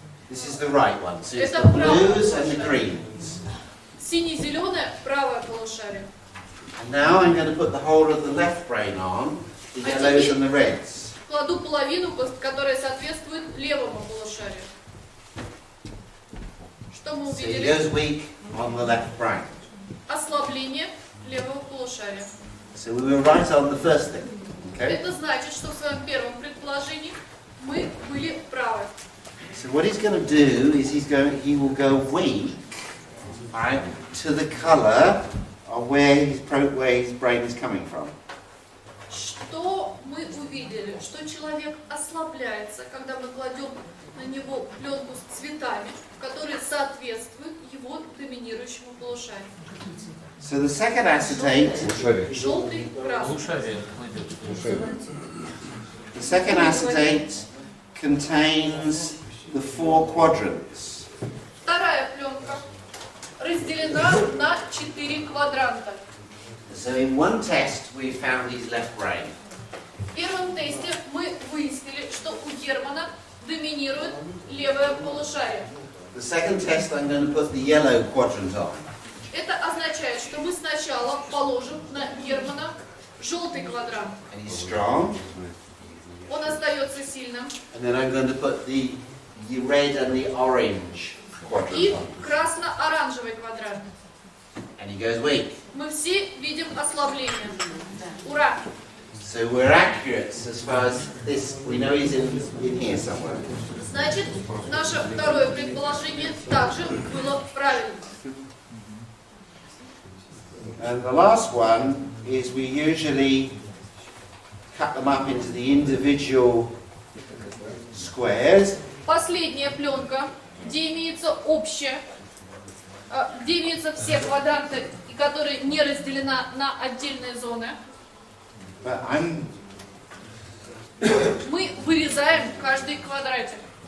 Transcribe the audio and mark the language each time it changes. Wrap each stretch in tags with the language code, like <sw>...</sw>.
<en>This is the right one, so it's the blues and the greens.</en> <ru>Сине-зеленое правое полушарие.</ru> <en>And now I'm going to put the whole of the left brain on, the yellows and the reds.</en> <ru>Кладу половину, которая соответствует левому полушарию. Что мы</ru> <en>So he</en> <ru>увидели?</ru> <en>goes weak on the left brain.</en> <ru>Ослабление левого полушария.</ru> <en>So we were right on the first thing, okay?</en> <ru>Это значит, что в своем первом предположении мы были правы.</ru> <en>So what he's going to do is he will go weak, right, to the colour of where his brain is coming from.</en> <ru>Что мы увидели? Что человек ослабляется, когда мы кладем на него пленку с цветами, которые соответствуют его доминирующему полушарию.</ru> <en>So the second acetate,</en> <ru>Желтый, красный.</ru> <en>the second acetate contains the 4 quadrants.</en> <ru>Вторая пленка разделена на 4 квадранта.</ru> <en>So in one test we found his left brain.</en> <ru>В первом тесте мы выяснили, что у Германа доминирует левое полушарие.</ru> <en>The second test I'm going to put the yellow quadrant on.</en> <ru>Это означает, что мы сначала положим на Германа желтый квадрант.</ru> <en>And he's strong.</en> <ru>Он остается сильным.</ru> <en>And then I'm going to put the red and the orange quadrant</en> <ru>И</ru> <en>on.</en> <ru>красно-оранжевый квадрат.</ru> <en>And he goes weak.</en> <ru>Мы все видим ослабление. Ура!</ru> <en>So we're accurate as far as this, we know he's in here somewhere.</en> <ru>Значит, наше второе предположение также было правильным.</ru> <en>And the last one is we usually cut them up into the individual squares.</en> <ru>Последняя пленка, где имеется общее, где имеются все квадранты, и которая не разделена на отдельные зоны.</ru> <en>But</en> <ru>Мы вырезаем каждый квадратик.</ru>